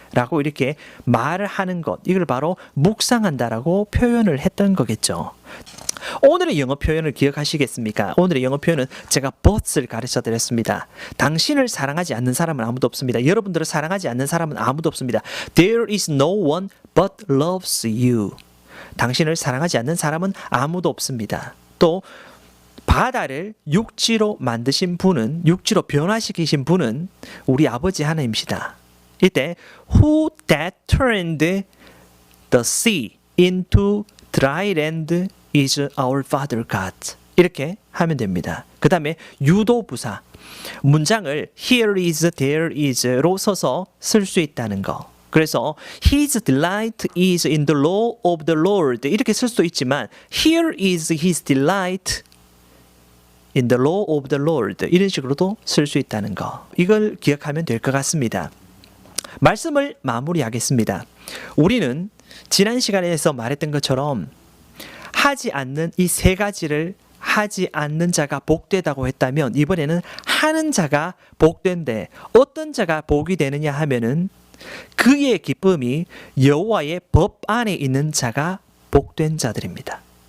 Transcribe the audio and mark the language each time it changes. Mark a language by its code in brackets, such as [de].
[ko] 라고 이렇게 말을 하는 것. 이걸 바로 묵상한다라고 표현을 했던 거겠죠. 오늘의 영어 표현을 기억하시겠습니까? 오늘의 영어 표현은 제가 but을 가르쳐 드렸습니다. 당신을 사랑하지 않는 사람은 아무도 없습니다. 여러분들을 사랑하지 않는 사람은 아무도 없습니다. [en] There is no one but loves you. [ko] 당신을 사랑하지 않는 사람은 아무도 없습니다. 또 바다를 육지로 만드신 분은 육지로 변화시키신 분은 우리 아버지 하나님이시다. 이때 [en] Who that turned the sea into dry land is our Father God. [ko] 이렇게 하면 됩니다. 그 다음에 유도부사 문장을 here is, there is로 써서 쓸 수 있다는 거. [en] 그래서 His delight is in the law of the Lord [ko] 이렇게 쓸 수도 있지만 [en] here is His delight in the law of the Lord [ko] 이런 식으로도 쓸 수 있다는 거. 이걸 기억하면 될 것 같습니다. 말씀을 마무리하겠습니다. 우리는 지난 시간에서 말했던 것처럼 하지 않는 이 세 가지를 하지 않는 자가 복되다고 했다면 이번에는 하는 자가 복된데 어떤 자가 복이 되느냐 하면은 그의 기쁨이 여호와의 법 안에 있는 자가 복된 자들입니다.